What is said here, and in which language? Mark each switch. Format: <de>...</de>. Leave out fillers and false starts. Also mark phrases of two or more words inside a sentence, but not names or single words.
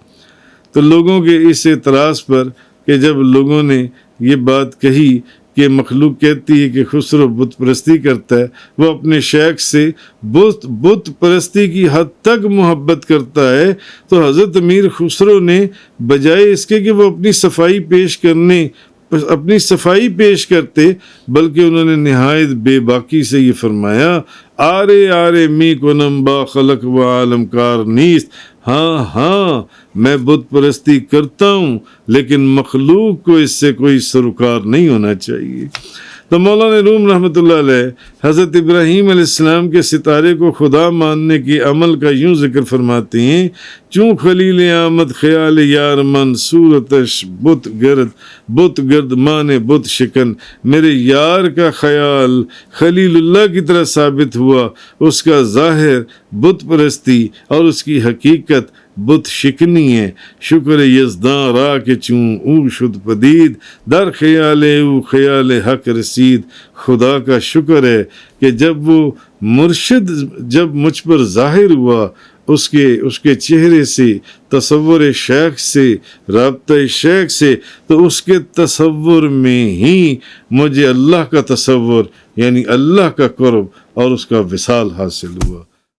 <ur>تو لوگوں کے اس اعتراض پر کہ جب لوگوں نے یہ بات کہی کہ مخلوق کہتی ہے کہ خسرو بت پرستی کرتا ہے، وہ اپنے شیخ سے بت پرستی کی حد تک محبت کرتا ہے، تو حضرت امیر خسرو نے بجائے اس کے کہ وہ اپنی صفائی پیش کرتے، بلکہ انہوں نے نہایت بے باکی سے یہ فرمایا،</ur> <fa>آرے می کنم با خلق و عالم کار نیست،</fa> <ur>ہاں میں بت پرستی کرتا ہوں، لیکن مخلوق کو اس سے کوئی سروکار نہیں ہونا چاہیے۔ تو مولانا روم رحمۃ اللہ علیہ حضرت ابراہیم علیہ السلام کے ستارے کو خدا ماننے کی عمل کا یوں ذکر فرماتے ہیں،</ur> <fa>چوں خلیل آمد خیال یار من، صورتش بت گرد مانے بت شکن،</fa> <ur>میرے یار کا خیال خلیل اللہ کی طرح ثابت ہوا، اس کا ظاہر بت پرستی اور اس کی حقیقت بت شکنی ہے۔</ur> <fa>شکر یزداں را کے چوں او شد پدید، در خیال او خیال حق رسید،</fa> <ur>خدا کا شکر ہے کہ جب وہ مرشد جب مجھ پر ظاہر ہوا، اس کے چہرے سے، تصور شیخ سے، رابطہ شیخ سے، تو اس کے تصور میں ہی مجھے اللہ کا تصور یعنی اللہ کا قرب اور اس کا وصال حاصل ہوا۔</ur>